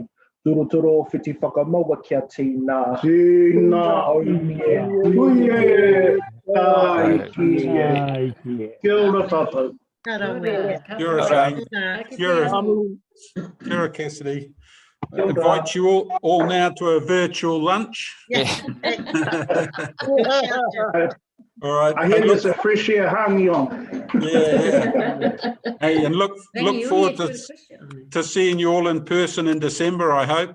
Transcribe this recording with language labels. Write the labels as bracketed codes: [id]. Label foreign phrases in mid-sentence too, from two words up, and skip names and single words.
[mi] Turo whiti whakamaua kia tīnā. Tīnā, huie, tai ki. Kia ora tātou. Kia ora, Shane. Kia ora, Cassidy. [en] I invite you all now to a virtual lunch. Yeah. All right. I hear there's a fresh air hanging on. Yeah. Hey, and look forward to seeing you all in person in December, I hope.